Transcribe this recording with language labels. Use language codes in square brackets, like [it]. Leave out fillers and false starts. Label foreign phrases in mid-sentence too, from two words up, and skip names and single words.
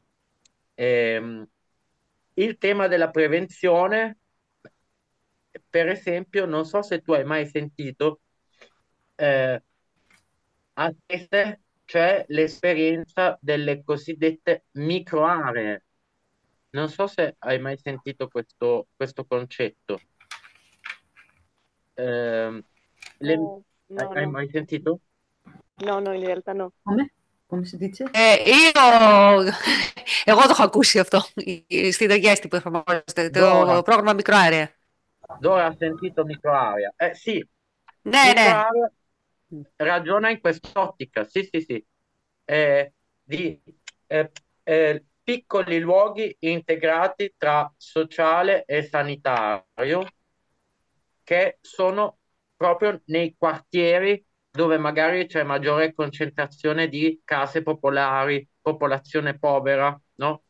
[it] Il tema della prevenzione, per esempio, non so se tu hai mai sentito, a Trieste c'è l'esperienza delle cosiddette microaree. Non so se hai mai sentito questo concetto. No, hai mai sentito? No, in realtà no. Come si dice? [el] Εγώ το έχω ακούσει αυτό, στη Δεγέστη που εφαρμόζεται, το πρόγραμμα μικροάρια. [it] Dora ha sentito microarea. Sì, [el] Ναι, [it] microarea ragiona in quest'ottica, sì, di piccoli luoghi integrati tra sociale e sanitario, che sono proprio nei quartieri dove magari c'è maggiore concentrazione di case popolari, popolazione povera, no?